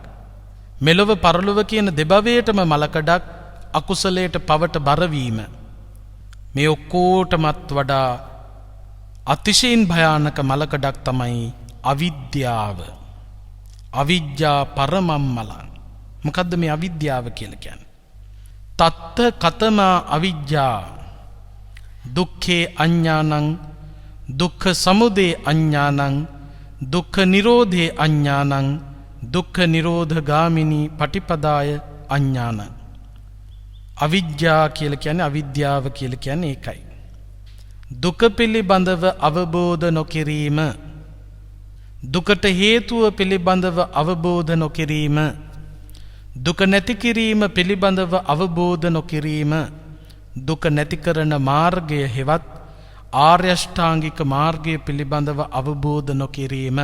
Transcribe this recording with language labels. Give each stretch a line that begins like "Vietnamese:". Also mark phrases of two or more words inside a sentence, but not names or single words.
Sinhala: මෙලොව පරලොව කියන දෙභවයටම මලකඩක්. අකුසලයට පවට බරවීම. මේ ඔක්කොටමත් වඩා අතිශයින් භයානක මලකඩක් තමයි අවිද්‍යාව.
Pali: අවිජ්ජා පරමම් මලං.
Sinhala: මොකද්ද මේ අවිද්‍යාව කියලා කියන්නේ?
Pali: තත්ත කතමා අවිජ්ජා දුක්ඛේ අඤ්ඤානං දුක්ඛ සමුදය අඤ්ඤානං දුක්ඛ නිරෝධේ අඤ්ඤානං දුක්ඛ නිරෝධ ගාමිනී පටිපදාය අඤ්ඤානං.
Sinhala: අවිජ්ජා කියලා කියන්නේ අවිද්‍යාව කියලා කියන්නේ ඒකයි. දුක පිළිබඳව අවබෝධ නොකිරීම, දුකට හේතුව පිළිබඳව අවබෝධ නොකිරීම, දුක නැති කිරීම පිළිබඳව අවබෝධ නොකිරීම, දුක නැති කරන මාර්ගය හෙවත් ආර්ය අෂ්ටාංගික මාර්ගය පිළිබඳව අවබෝධ නොකිරීම.